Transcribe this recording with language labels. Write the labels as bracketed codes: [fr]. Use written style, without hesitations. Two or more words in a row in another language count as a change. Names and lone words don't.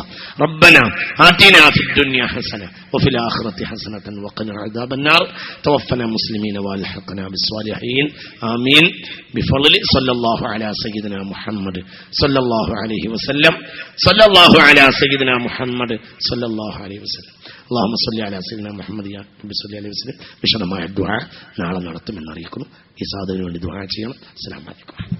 [ar] ربنا آتنا في الدنيا حسنة وفي الآخرة حسنة وقنا عذاب النار. توفنا مسلمين والحقنا بالصالحين. آمين. بفضل صلى الله على سيدنا محمد صلى الله عليه وسلم. صلى الله على سيدنا محمد صلى الله عليه وسلم. اللهم صل على سيدنا محمد يا رب صل عليه وسلم. [ml] വിശദമായ ദുആ നാളെ നടത്തുമെന്ന് അറിയിക്കുന്നു. ഈ സാധുവിന് വേണ്ടി ദുആ ചെയ്യണം. [ar] السلام عليكم.